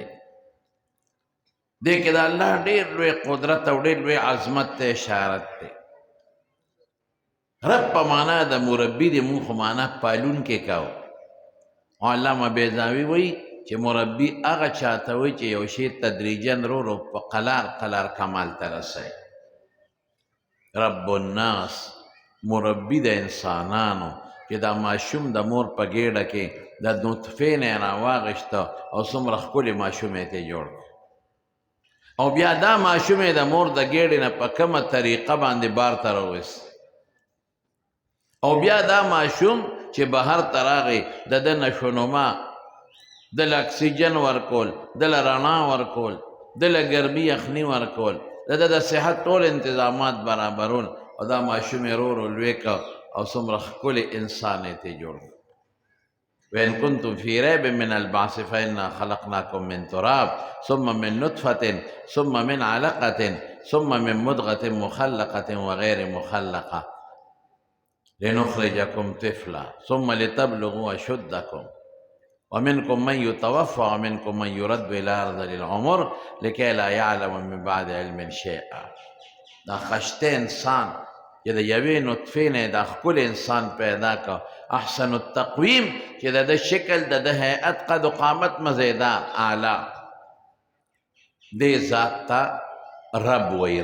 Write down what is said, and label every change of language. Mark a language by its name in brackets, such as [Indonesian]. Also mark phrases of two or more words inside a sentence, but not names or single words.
[Pashto] دې کې د الله ډېر لوی قدرت او ډېر لوی عظمت ته اشارت دی. رب په معنا د مربي دی، مونږ خو معنا پالونکی کوو. او علامه بیضاوي وایي چې مربي هغه چاته وایي چې یو شی تدریجاً رو په قلار قلار کمال ته رسوي. [Arabic] رب الناس [Pashto] مربي د انسانانو، چې دا ماشوم د مور په ګېډه کې د نطفې نه راواغېسته او څومره ښکلې ماشوم یې ته جوړ کړ، او بیا دا ماشوم یې د مور د ګېډې نه په کومه طریقه باندې بار ته راوست، او بیا دا ماشوم چې بهر ته راغی د ده نشونما، دله اکسیجن ورکول، دله رڼا ورکول، دله ګرمي یخني ورکول، د ده د صحت ټول انتظامات برابرول، او دا ماشوم یې رو لوی کړ او څومره ښکلی انسان یې ته جوړ کړ. [Arabic] وإن كنتم في ريب من البعث فإنا خلقناكم من تراب ثم من نطفة ثم من علقة ثم من مضغة مخلقة وغير مخلقة لنخرجكم طفلا ثم لتبلغوا أشدكم ومنكم من يتوفى ومنكم من يرد إلى أرذل العمر لكي لا يعلم من بعد علم شيئا. [Pashto] دا خشته انسان چې د یوې نطفې نه دا ښکلی انسان پیدا که، [Arabic] احسن التقویم، [Pashto] چې د ده شکل د ده هیئت قد و قامت مزیدار اعلی، دې ذات ته رب وی.